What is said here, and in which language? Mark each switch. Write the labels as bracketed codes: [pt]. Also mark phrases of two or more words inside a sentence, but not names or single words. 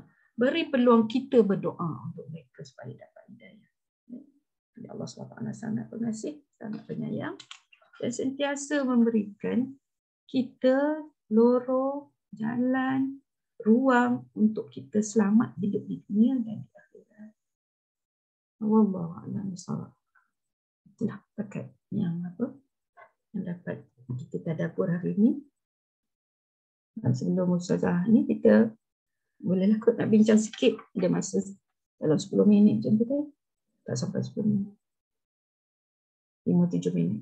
[ms] Beri peluang kita berdoa untuk mereka supaya dapat hidayah. Ya? Allah SWT sangat pengasih, sangat penyayang dan sentiasa memberikan kita lorong, jalan, ruang untuk kita selamat hidup di dunia dan di akhirat. [ar] والله أعلم بالصواب. [ms] Itulah berkat yang dapat kita tadabbur hari ini. Dan sebelum Ustazah ni kita bolehlah kot nak bincang sikit. Ada masa dalam 10 minit macam tu kan? Tak sampai 10 minit. 5-7 minit.